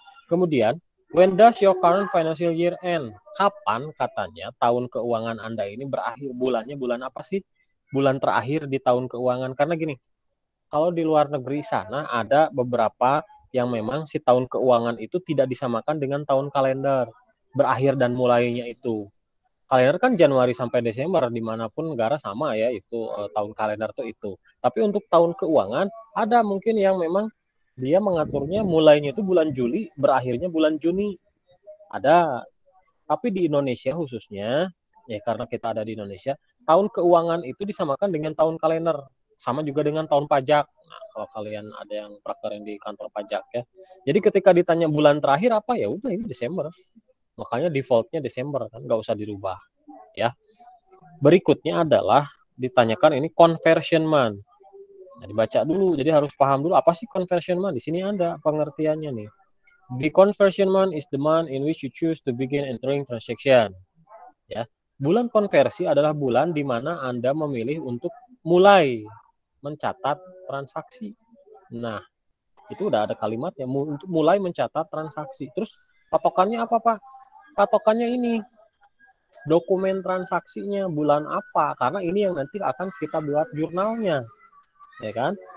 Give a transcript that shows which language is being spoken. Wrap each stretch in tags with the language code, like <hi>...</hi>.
<id>Kemudian,</id> <en>when does your current financial year end?</en> <id>Kapan katanya tahun keuangan Anda ini berakhir? Bulannya bulan apa sih? Bulan terakhir di tahun keuangan. Karena gini, kalau di luar negeri sana ada beberapa yang memang si tahun keuangan itu tidak disamakan dengan tahun kalender. Berakhir dan mulainya itu. Kalender kan Januari sampai Desember, dimanapun negara sama ya, itu tahun kalender tuh itu. Tapi untuk tahun keuangan, ada mungkin yang memang dia mengaturnya mulainya itu bulan Juli, berakhirnya bulan Juni. Ada. Tapi di Indonesia khususnya, ya karena kita ada di Indonesia, tahun keuangan itu disamakan dengan tahun kalender. Sama juga dengan tahun pajak. Nah, kalau kalian ada yang praktek yang di kantor pajak ya. Jadi ketika ditanya bulan terakhir apa, ya udah ini Desember. Makanya defaultnya Desember kan, nggak usah dirubah ya. Berikutnya adalah ditanyakan ini conversion month. Nah, dibaca dulu, jadi harus paham dulu apa sih conversion month. Di sini ada pengertiannya nih.</id> <en>The conversion month is the month in which you choose to begin entering transaction.</en> <id>Ya, bulan konversi adalah bulan di mana Anda memilih untuk mulai mencatat transaksi. Nah, itu udah ada kalimatnya untuk mulai mencatat transaksi. Terus patokannya apa, Pak? Patokannya ini dokumen transaksinya bulan apa, karena ini yang nanti akan kita buat jurnalnya, ya kan?</id>